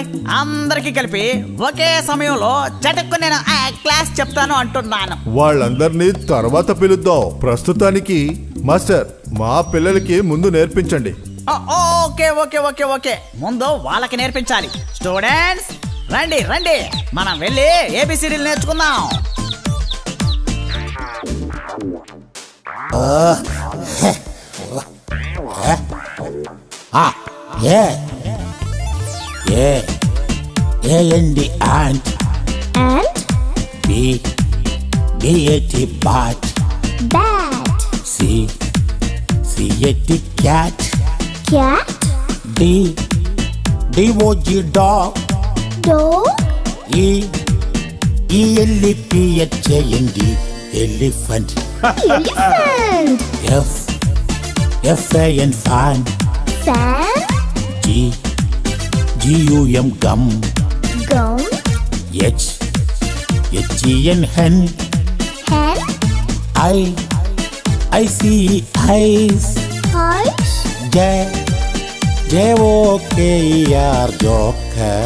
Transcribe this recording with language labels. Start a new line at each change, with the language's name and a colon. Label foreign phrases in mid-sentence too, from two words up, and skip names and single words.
Telugu: అందరికి కలిపి ఒకే సమయంలో చటుక్కు నేను క్లాస్ చెప్తాను అంటున్నాను. వాళ్ళందరినీ తర్వాత పిలుద్దాం. ప్రస్తుతానికి మాస్టర్, మా పిల్లలకి ముందు నేర్పించండి.
English: okay okay okay okay
Telugu: ముందు వాళ్ళకి నేర్పించాలి. స్టూడెంట్స్ రండి రండి, మనం వెళ్ళి ఏబిసిడీలు నేర్చుకుందాం.
English: A-N-D ant. And B-A-T bat. bat. C-A-T cat. Cat. D-O-G dog. Dog. E-L-E-P-H-A-N-D elephant. Elephant. F-A-N fan. Fan. G-U-M gum. Gum. H-E-N hen. Hen. I-C-E eyes. Eyes. J-O-K-E-R joker.